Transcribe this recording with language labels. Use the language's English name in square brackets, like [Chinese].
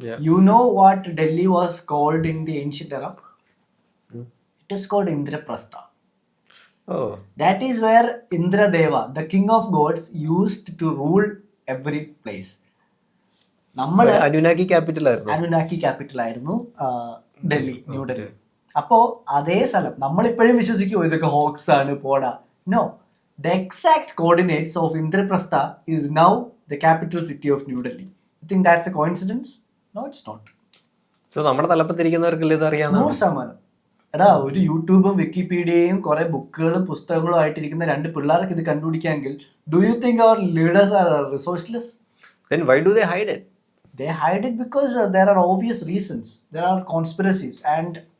[English] You know what Delhi was called in the ancient era? It is called Indraprastha. That is where Indradeva, the king of gods, used to rule every place. [Malayalam] നമ്മള് അനുനാക്കി capital ആയിരുന്നു ഡൽഹി, ന്യൂഡൽഹി. അപ്പോ അതേ സ്ഥലം നമ്മളിപ്പോഴും വിശ്വസിക്കുമോ ഇതൊക്കെ hoax ആണ് പോടാ? [English] No, the exact coordinates of Indraprastha is now the capital city of New Delhi. You think that's A coincidence? No, it's not. [Malayalam] So നമ്മുടെ തലപ്പത്തിരിക്കുന്നവർക്കല്ലേ ഇത് അറിയാം? 100%. എടാ, ഒരു യൂട്യൂബും വിക്കിപീഡിയയും കുറെ ബുക്കുകളും പുസ്തകങ്ങളും ആയിട്ടിരിക്കുന്ന 2 പിള്ളേർക്ക് ഇത് കണ്ടുപിടിക്കാമെങ്കിൽ, [English] Do you think our leaders are resourceless? Then why do they hide it? They hide it because there are obvious reasons. There are conspiracies and